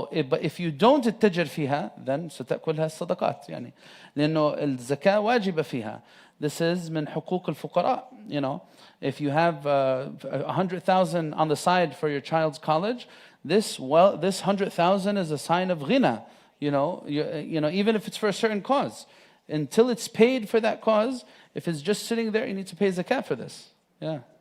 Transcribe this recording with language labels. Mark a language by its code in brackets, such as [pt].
[en] But if you don't [ar] التجر فيها, [en] then [ar] ستأكلها الصدقات. لأنه الزكاة واجبة فيها. [en] This is [ar] من حقوق الفقراء. [en] If you have 100,000 on the side for your child's college, this 100,000 is a sign of ghina, even if it's for a certain cause. Until it's paid for that cause, if it's just sitting there, you need to pay zakat for this. Yeah.